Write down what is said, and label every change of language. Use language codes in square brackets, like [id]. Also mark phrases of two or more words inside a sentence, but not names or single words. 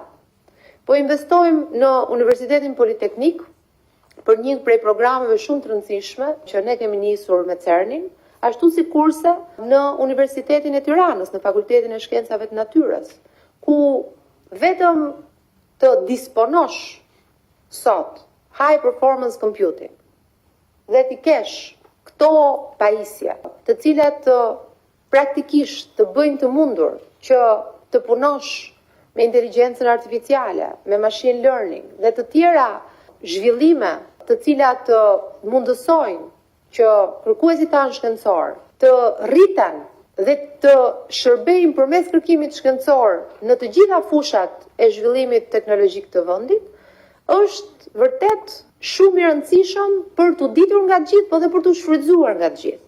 [sq] Po investojmë në Universitetin Politeknik për një prej programeve shumë të rëndësishme që ne kemi nisur me CERN-in, ashtu si kurse në Universitetin e Tiranës, në Fakultetin e Shkencave të Natyrës, ku vetëm të disponosh sot [en] high performance computing [sq] dhe t'i kesh këto pajisje, të cilat praktikisht të bëjnë të mundur që të punosh me inteligjencën artificiale, me [en] machine learning [sq] dhe të tjera zhvillime të cilat mundësojnë që kërkuesit tanë shkencor të rriten dhe të shërbejnë përmes kërkimit shkencor në të gjitha fushat e zhvillimit teknologjik të vendit, është vërtet shumë i rëndësishëm për të ditur nga të gjithë, po dhe për të shfrytzuar nga të gjithë.